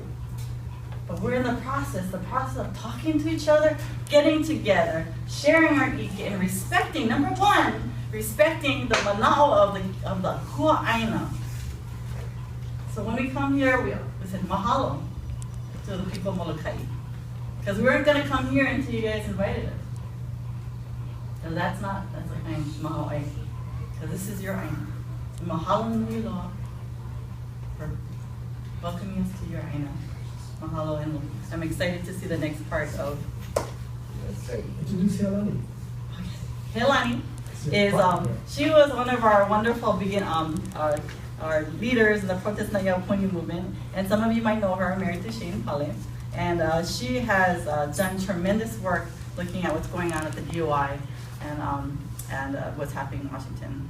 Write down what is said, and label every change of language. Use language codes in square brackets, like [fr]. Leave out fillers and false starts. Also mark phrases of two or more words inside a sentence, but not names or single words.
[en] But we're in the process of talking to each other, getting together, sharing our ike, and respecting, number one, respecting the manao of the Ku'aina. So when we come here, we said mahalo to the people of Molokai. Because we weren't going to come here until you guys invited us. So that's like [haw] mahalo ai. [en] Because this is your aina. So [haw] mahalo nui loa [en] for welcoming us to your aina. Mahalo, and I'm excited to see the next part of. Introduce Helani. Helani is she was one of our wonderful our leaders in the Protest na Yaupuni movement, and some of you might know her, married to Shane Pale, and she has done tremendous work looking at what's going on at the DOI and what's happening in Washington.